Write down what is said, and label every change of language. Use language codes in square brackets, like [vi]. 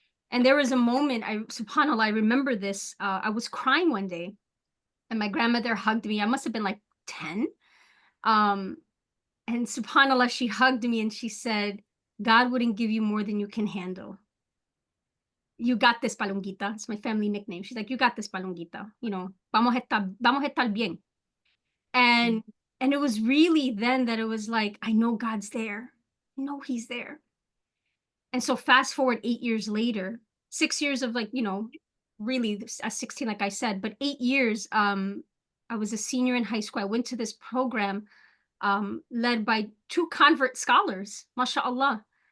[en] And there was a moment, subhanAllah, I remember this. I was crying one day and my grandmother hugged me. I must have been like 10. And subhanAllah, she hugged me and she said, God wouldn't give you more than you can handle. You got this, Palonguita. It's my family nickname. She's like, you got this, Palonguita. You know, [es] vamos a estar bien. [en] And it was really then that it was like, I know God's there. I know he's there. And so fast forward 8 years later, 6 years of like, you know, really at 16, like I said, but 8 years, I was a senior in high school. I went to this program led by 2 convert scholars, mashallah.